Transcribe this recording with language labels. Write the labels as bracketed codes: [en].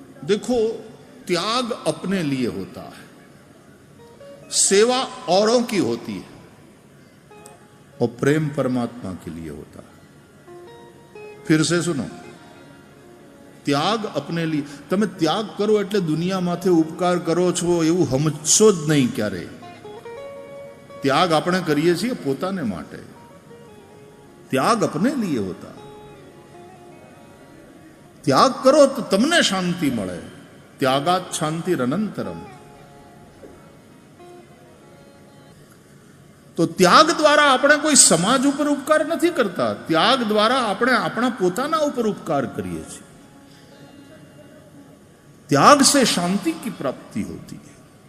[hi] देखो, त्याग अपने लिए होता है, सेवा औरों की होती है और प्रेम परमात्मा के लिए होता है. फिर से सुनो, त्याग अपने लिए. [gu] તમે ત્યાગ કરો એટલે દુનિયામાંથી ઉપકાર કરો છો એવું સમજશો જ નહીં ક્યારે. ત્યાગ આપણે કરીએ છીએ પોતાને માટે. ત્યાગ [hi] अपने लिए होता. [gu] ત્યાગ કરો તો તમને શાંતિ મળે. [sa] ત્યાગાત શાંતિ અનંતરમ. [gu] તો ત્યાગ દ્વારા આપણે કોઈ સમાજ ઉપર ઉપકાર નથી કરતા. ત્યાગ દ્વારા આપણે આપણા પોતાના ઉપર ઉપકાર કરીએ છીએ. [hi] त्याग से शांति की प्राप्ति होती है.